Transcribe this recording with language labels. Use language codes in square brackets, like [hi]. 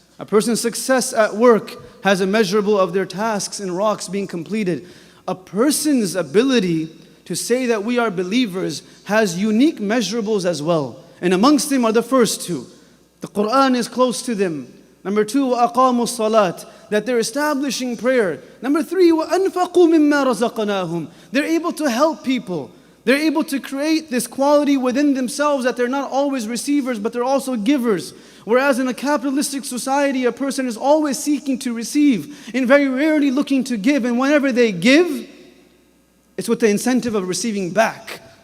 [en] A person's success at work has a measurable of their tasks and rocks being completed. A person's ability to say that we are believers has unique measurables as well. And amongst them are the first two. The Quran is close to them. Number two, [ar] وَأَقَامُوا الصَّلَاةِ. [en] That they're establishing prayer. Number three, [ar] وَأَنْفَقُوا مِمَّا رَزَقْنَاهُمْ. [en] They're able to help people. They're able to create this quality within themselves that they're not always receivers, but they're also givers. Whereas in a capitalistic society, a person is always seeking to receive and very rarely looking to give. And whenever they give, it's with the incentive of receiving back.